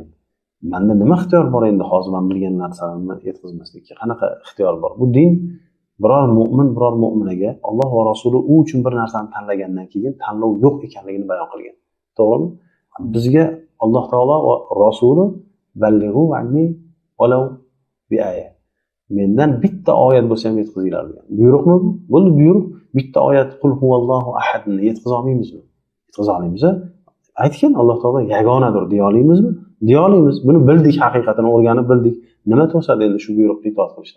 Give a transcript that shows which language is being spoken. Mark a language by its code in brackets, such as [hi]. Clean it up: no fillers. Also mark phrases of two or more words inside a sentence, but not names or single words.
[uz] Menda nima ixtiyor bor endi hozir men bilgan narsalarni yetkazmaslikka? Qanaqa ixtiyor bor? Bu din biror mo'minaga Alloh va Rasuli u uchun bir narsani tanlagandan keyin tanlov yo'q ekanligini bayon qilgan. To'g'rimi? Bizga Alloh taolo va Rasuli [ar] بلغوا عني ولو آية. [uz] Mendan bitta oyat bo'lsa ham yetkazinglar degan. Buyruqmi bu? Bo'ldi buyruq. Bitta oyat [ar] قل هو الله أحد [uz] yetkaza olmaymizmi? Yetkaza olamiz. Aytgan Alloh taolo yagonadir deya olamizmi? Deya olamiz. Buni bildik, haqiqatini o'rganib bildik. Nima to'sadi endi shu buyruqqa itoat qilishdan?